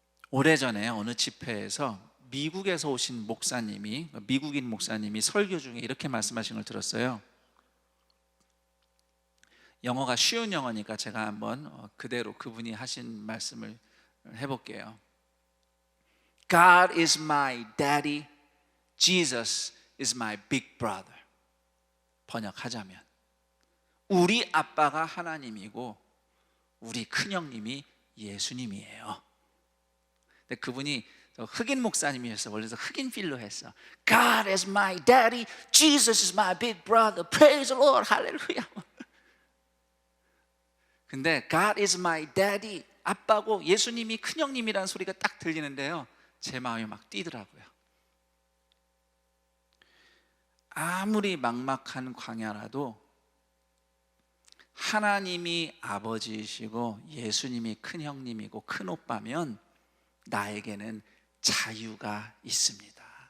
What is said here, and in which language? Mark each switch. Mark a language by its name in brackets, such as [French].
[Korean] 오래전에 어느 집회에서 미국에서 오신 목사님이, 미국인 목사님이 설교 중에 이렇게 말씀하신 걸 들었어요. 영어가 쉬운 영어니까 제가 한번 그대로 그분이 하신 말씀을 해볼게요. [English] God is my daddy, Jesus is my big brother. [Korean] 번역하자면 우리 아빠가 하나님이고 우리 큰형님이 예수님이에요. 근데 그분이 흑인 목사님이었어. 원래서 흑인 필로 했어. [English] God is my daddy, Jesus is my big brother. Praise the Lord, 할렐루야. [Korean] 근데 [English] God is my daddy, [Korean] 아빠고 예수님이 큰형님이라는 소리가 딱 들리는데요, 제 마음이 막 뛰더라고요. 아무리 막막한 광야라도 하나님이 아버지이시고 예수님이 큰형님이고 큰오빠면 나에게는 자유가 있습니다.